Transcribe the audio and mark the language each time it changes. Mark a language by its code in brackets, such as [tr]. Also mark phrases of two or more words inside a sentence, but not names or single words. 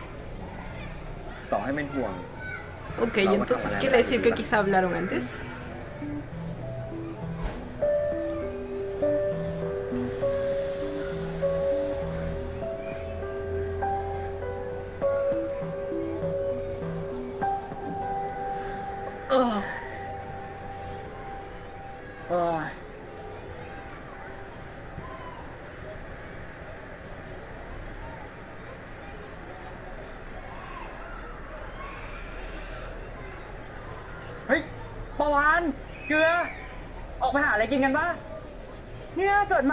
[th] ต่อให้เป็นห่วง [es] Ok, entonces quiere decir que quizá hablaron antes. Oh. [th] เอ้ย เฮ้ยปาวานเกลือ ออกไปหาอะไรกินกันปะเนี่ยเกิดมา